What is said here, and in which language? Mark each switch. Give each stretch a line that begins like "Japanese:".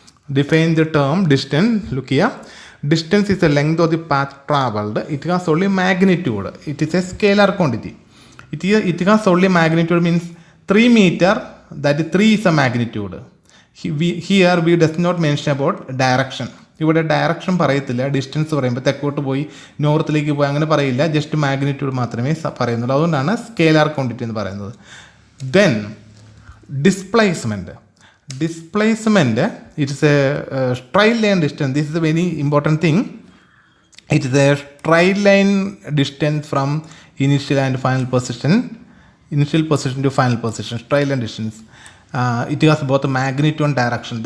English: Define the term distance. Look here. Distance is the length of the path traveled. It has only magnitude. It is a scalar quantity. It has only magnitude, means 3 meter. That is 3 is a magnitude. Here we does not mention about direction.
Malayalam: ഇവിടെ direction പറയത്തില്ല. Distance പറയുമ്പോൾ തെക്കോട്ട് പോയി നോർത്തിലേക്ക് പോയി അങ്ങനെ പറയില്ല. Just magnitude മാത്രമേ പറയുന്നുള്ളൂ. അതുകൊണ്ടാണ് സ്കേലാർ ക്വാണ്ടിറ്റി എന്ന് പറയുന്നത്.
English: Then displacement. Displacement, it is a straight line distance. This is a very important thing. It is a straight line distance from initial and final position. Initial position to final position. Straight line distance. It has both magnitude and direction.